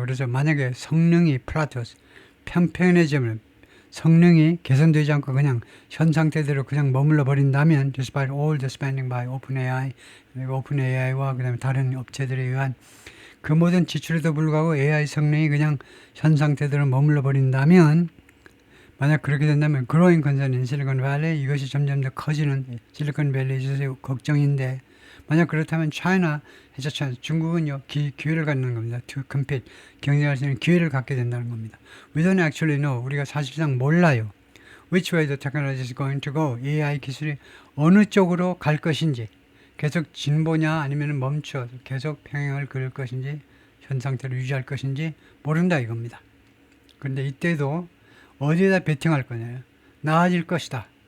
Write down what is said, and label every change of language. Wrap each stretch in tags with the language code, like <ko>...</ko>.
<ko>그래서 만약에 성능이 플라토스 편편해지면 성능이 개선되지 않고 그냥 현 상태대로 그냥 머물러 버린다면</ko> <en>despite all the spending by OpenAI</en> <ko>그리고 OpenAI와 그다음에 다른 업체들에 의한 그 모든 지출에도 불구하고 AI 성능이 그냥 현 상태대로 머물러 버린다면 만약 그렇게 된다면</ko> <en>growing concern in Silicon Valley</en> <ko>이것이 점점 더 커지는 실리콘밸리에 있어서 걱정인데 만약 그렇다면 중국은요 기회를 갖는 겁니다.</ko> <en>To compete</en> <ko>경쟁할 수 있는 기회를 갖게 된다는 겁니다.</ko> <en>We don't actually know</en> <ko>우리가 사실상 몰라요.</ko> <en>Which way the technology is going to go</en> <ko>AI 기술이 어느 쪽으로 갈 것인지 계속 진보냐 아니면 멈춰 계속 평행을 그을 것인지 현 상태로 유지할 것인지 모른다 이겁니다. 그런데 이때도 어디에다 베팅할 거냐 나아질 것이다.</ko>